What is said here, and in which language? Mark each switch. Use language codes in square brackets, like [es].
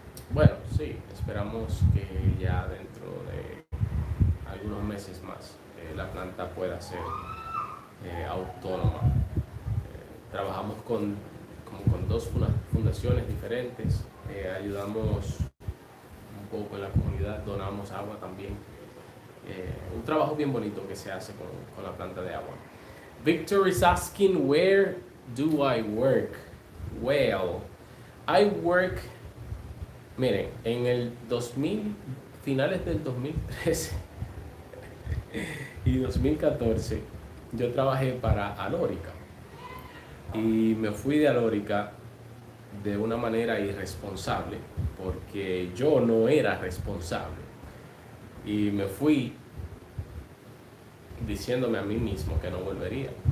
[es] Bueno, sí, esperamos que ya dentro de algunos meses más la planta pueda ser autónoma. Trabajamos con 2 fundaciones diferentes, ayudamos un poco en la comunidad, donamos agua también. Un trabajo bien bonito que se hace con la planta de agua. [en] Victor is asking, where do I work? Well, I work, [es] miren, en el finales del 2013 y 2014, yo trabajé para Alórica y me fui de Alórica de una manera irresponsable porque yo no era responsable y me fui diciéndome a mí mismo que no volvería.